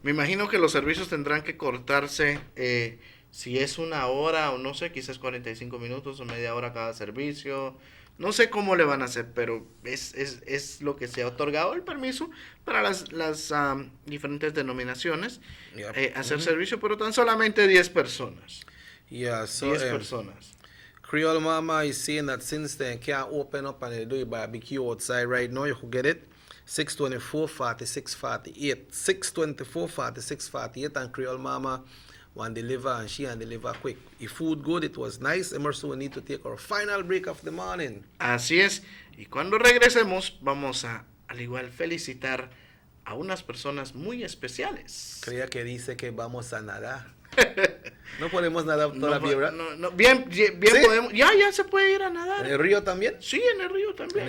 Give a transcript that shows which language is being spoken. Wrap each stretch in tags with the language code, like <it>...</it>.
<es>Me imagino que los servicios tendrán que cortarse si es una hora o no sé, quizás 45 minutos o media hora cada servicio. No sé cómo le van a hacer, pero es lo que se ha otorgado el permiso para las diferentes denominaciones hacer servicio, pero tan solamente 10 personas.</es> <en>Yeah, so</en> <es>10 personas.</es> <en>Creole Mama is saying that since they can't open up and they do a barbecue outside right now, you could get it 624-4648. 624-4648 and Creole Mama one deliver and she and deliver quick. If food good, it was nice. Emerson, we need to take our final break of the morning.</en> <es>Así es. Y cuando regresemos, vamos a, al igual, felicitar a unas personas muy especiales. Creía que dice que vamos a nadar. No podemos nadar todavía, ¿verdad? No, bien ¿Sí? Podemos. Ya se puede ir a nadar. ¿En el río también? Sí, en el río también.</es>